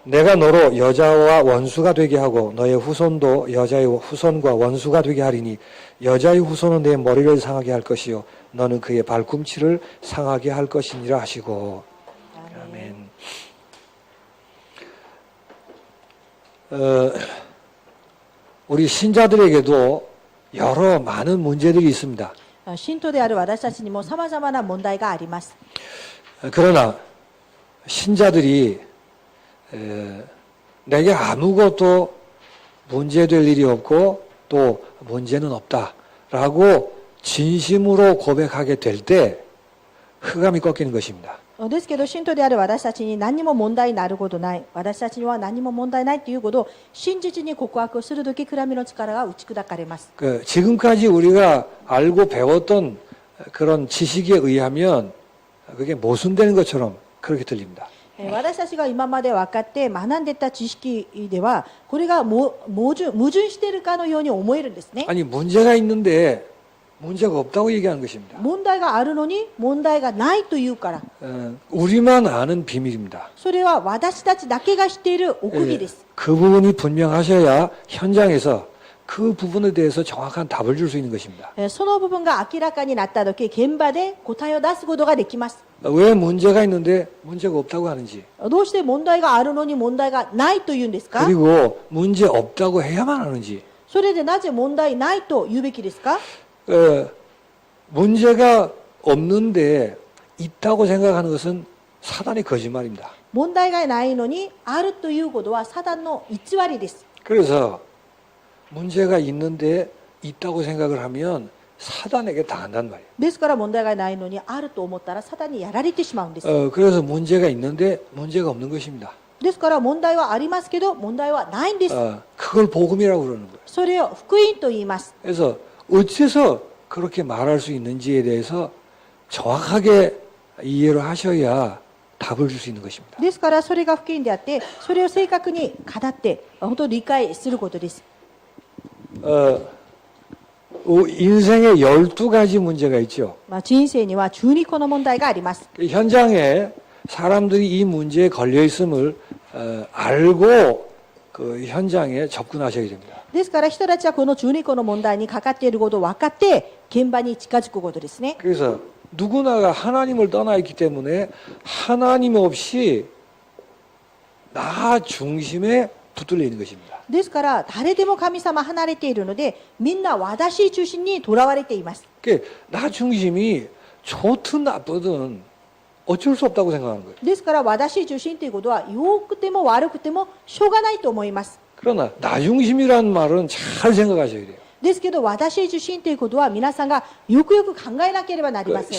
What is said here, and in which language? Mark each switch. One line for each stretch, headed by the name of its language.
Korean: 내가 너로 여자와 원수가 되게 하고 너의 후손도 여자의 후손과 원수가 되게 하리니 여자의 후손은 내 머리를 상하게 할 것이요 너는 그의 발꿈치를 상하게 할 것이니라 하시고. 아멘. 우리 신자들에게도 여러 많은 문제들이 있습니다.
Japanese: 信徒である私たちにも様々な問題があります。
Korean: 그러나 신자들이 내게 아무것도 문제될 일이 없고 또 문제는 없다라고 진심으로 고백하게 될 때 흑암이 꺾이는 것입니다.
Japanese: ですけど、信徒である私たちに何も問題になることない、私たちには何も問題ないということを真実に告白するとき、暗闇の力が打ち砕かれます。
Korean: 지금까지 우리가 알고 배웠던 그런 지식에 의하면 그게 모순되는 것처럼 그렇게 들립니다.
Japanese: 私たちが今まで分かって学んでいた知識では、これが矛盾しているかのように思えるんですね。
Korean: 아니 문제가 있는데 문제가 없다고 얘기하는 것입니다.
Japanese: 問題があるのに問題がないというから、
Korean: 우리만 아는 비밀입니다.
Japanese: それは私たちだけが知っている奥義です。
Korean: 그 부분이 분명하셔야 현장에서 그 부분에 대해서 정확한 답을 줄 수 있는 것입니다.
Japanese: その部分が明らかになったとき、現場で答えを出すことができます。
Korean: 왜 문제가 있는데 문제가 없다고 하는지
Japanese: どうして問題があるのに問題がないというんですか？
Korean: 그리고 문제 없다고 해야만 하는지
Japanese: それでなぜ問題ないと言うべきですか？
Korean: 문제가 없는데 있다고 생각하는 것은 사단의 거짓말입니다.
Japanese: 問題がないのにあるということはサタンの偽りです。
Korean: 그래서 문제가 있는데 있다고 생각을 하면 사단에게 당한단 말이에요.
Japanese: ですから問題がないのにあると思ったらサタンにやられてしまうんです。
Korean: 그래서 문제가 있는데 문제가 없는 것입니다.
Japanese: ですから問題はありますけど問題はないんです。
Korean: 그걸 복음이라고 그러는 거예요.
Japanese: それを福音と言います。
Korean: 그래서 어째서 그렇게 말할 수 있는지에 대해서 정확하게 이해를 하셔야 답을 줄 수 있는 것입니다.
Japanese: ですからそれが福音であって、それを正確に語って本当に理解することです。
Korean: 인생에 12가지 문제가 있죠.
Japanese: 人生には12個の問題があります。
Korean: 현장에 사람들이 이 문제에 걸려 있음을 알고 그 현장에 접근하셔야 됩니다.
Japanese: ですから人たちはこの12個の問題にかかっていることを分かって現場に近づくことですね。
Korean: 그래서 누구나가 하나님을 떠나 있기 때문에 하나님 없이 나 중심에 붙들려 있는 것입니다.
Japanese: ですから誰でも神様離れているのでみんな私中心にとらわれています。
Korean: 나 중심이 좋든 나쁘든 어쩔 수 없다고 생각하는 거예요.
Japanese: ですから私中心ということは良くても悪くてもしょうがないと思います。
Korean: 그러나 나 중심이라는 말은 잘 생각하셔야 돼요.
Japanese: ですけど私中心ということは皆さんがよくよく考えなければなりません。